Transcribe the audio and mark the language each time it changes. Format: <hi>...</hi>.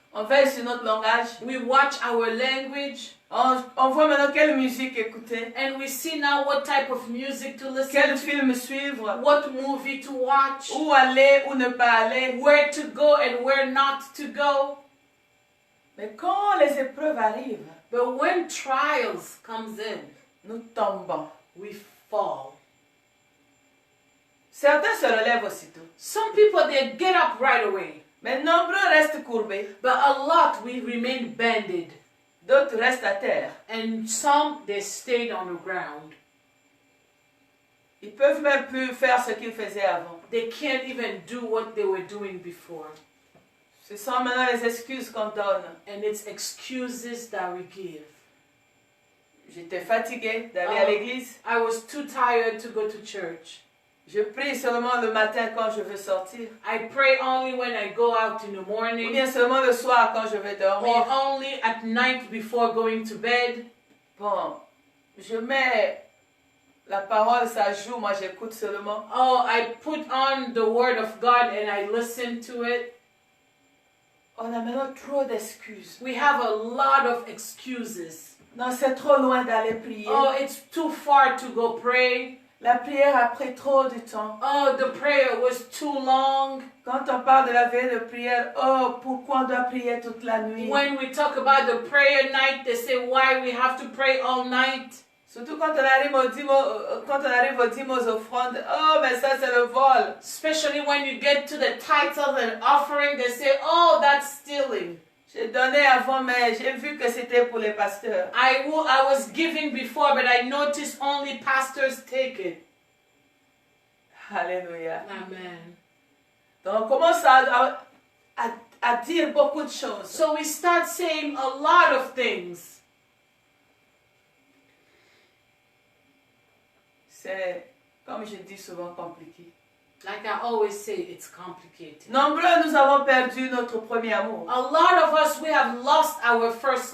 <fr>On veille sur notre langage.</fr> <en>We watch our language.</en> <fr>On voit maintenant quelle musique écouter,</fr> <en>And we see now what type of music to</en> <fr>quel</fr> <en>listen to,</en> <fr>film suivre,</fr> <en>what movie to watch,</en> <fr>où aller ou ne pas aller.</fr> <en>where to go and where not to go.</en> <fr>Mais quand les épreuves arrivent,</fr> <en>But when trials comes in,</en> <fr>nous tombons.</fr> <en>we fall.</en> <fr>Certains se relèvent aussitôt,</fr> <en>Some people, they get up right away.</en> <fr>mais nombreux restent courbés,</fr> <en>But a lot, we remain bended.</en> <fr>d'autres restent à terre.</fr> <en>And some, they stayed on the ground.</en> <fr>Ils peuvent même plus faire ce qu'ils faisaient avant.</fr> <en>They can't even do what they were doing before.</en> <fr>Ce sont maintenant les excuses qu'on donne.</fr> <en>And it's excuses that we give.</en> <fr>j'étais fatiguée d'aller à l'église.</fr> <en>I was too tired to go to church.</en> <fr>Je prie seulement le matin quand je veux sortir.</fr> <en>I pray only when I go out in the morning,</en> <fr>bien seulement le soir quand je vais dormir.</fr> <en>or only at night before going to bed.</en> <fr>Bon, je mets la parole, ça joue, moi j'écoute seulement.</fr> <en>Oh, I put on the word of God and I listen to it.</en> <fr>On a maintenant trop d'excuses.</fr> <en>We have a lot of excuses.</en> <fr>Non, c'est trop loin d'aller prier.</fr> <en>Oh, it's too far to go pray.</en> <fr>La prière a pris trop de temps.</fr> <en>Oh, the prayer was too long.</en> <fr>Quand on parle de la veille de prière, oh, pourquoi on doit prier toute la nuit?</fr> <en>When we talk about the prayer night, they say why we have to pray all night.</en> <fr>Surtout quand on arrive aux dîmes, aux offrandes, oh, mais ça c'est le vol.</fr> <en>Especially when you get to the tithes and offering, they say, oh, that's stealing.</en> <fr>J'ai donné avant, mais j'ai vu que c'était pour les pasteurs.</fr> <en>I was giving before, but I noticed only pastors take it.</en> <fr>Alléluia.</fr> <en>Amen.</en> <fr>Donc on commence à dire beaucoup de choses.</fr> <en>So we start saying a lot of things.</en> <fr>C'est, comme je dis souvent, compliqué.</fr> <en>Like I always say, it's complicated.</en> <fr>Nombreux, nous avons perdu notre premier amour.</fr> <en>A lot of us, we have lost our first</en>